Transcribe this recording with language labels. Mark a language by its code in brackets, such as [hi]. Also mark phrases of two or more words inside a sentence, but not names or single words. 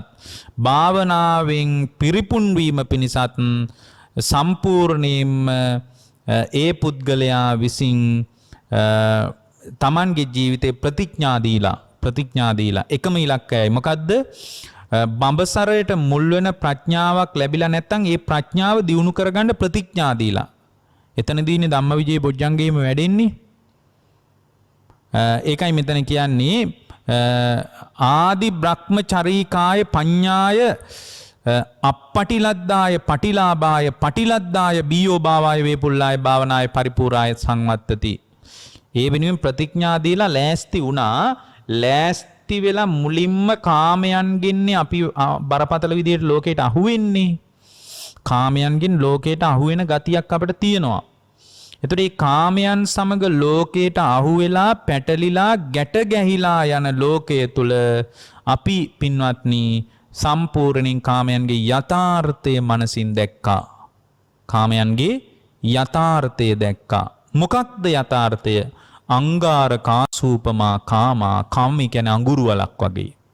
[si] භාවනාවෙන් පිරිපුන් වීම පිණිසත් සම්පූර්ණයෙන්ම ඒ පුද්ගලයා විසින් තමන්ගේ ජීවිතේ ප්‍රතිඥා දීලා එකම ඉලක්කයයි මොකද්ද බඹසරයට මුල් වෙන ප්‍රඥාවක් ලැබිලා නැත්නම් ඒ ප්‍රඥාව දියුණු කරගන්න ප්‍රතිඥා දීලා එතනදීනේ ධම්මවිජය බොජ්ජංගේම වැඩෙන්නේ ඒකයි මෙතන කියන්නේ [pi] ආදි බ්‍රහ්මචරීකාය පඤ්ඤාය අපපටිලද්දාය පටිලාභාය පටිලද්දාය බීයෝ භාවාය වේපුල්ලාය භාවනාය පරිපූර්ණාය සංවත්තති [si] ඒ වෙනුවෙන් ප්‍රතිඥා දීලා ලෑස්ති වුණා ලෑස්ති වෙලා මුලින්ම කාමයන්ගෙන් අපි බරපතල විදියට ලෝකයට අහු වෙන්නේ කාමයන්ගෙන් ලෝකයට අහු වෙන ගතියක් අපිට තියෙනවා එතකොට මේ කාමයන් සමග ලෝකයට අහු වෙලා පැටලිලා ගැට ගැහිලා යන ලෝකයේ තුල අපි පින්වත්නි සම්පූර්ණයෙන් කාමයන්ගේ යථාර්ථය මනසින් දැක්කා කාමයන්ගේ යථාර්ථය දැක්කා මොකක්ද යථාර්ථය [pi] අංගාර කාසූපමා කාමා [si] කාම කියන්නේ අඟුරු වලක් වගේ